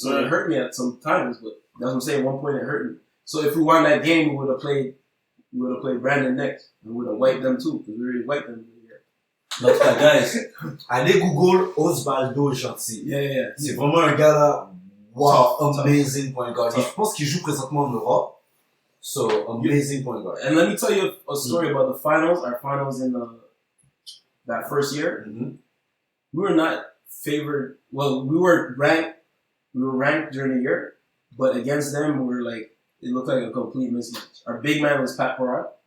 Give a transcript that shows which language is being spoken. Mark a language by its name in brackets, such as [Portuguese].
[English] So it hurt me at some times, but that's what I'm saying. At one point it hurt me. So if we won that game, we would have played Brandon next, and we would have wiped them too, because we already wiped them. [French] Donc, guys, allez Google Osvaldo Gentil. [English] Yeah. [French] C'est vraiment un gars là, wow, [English] amazing point guard. [French] Je pense qu'il joue présentement en Europe. [English] So, amazing point guard. And let me tell you a story about the finals. Our finals in that first year, we were not favored. Well, we were ranked during the year, but against them, we were like. It looked like a complete mismatch. Our big man was Pat Parat.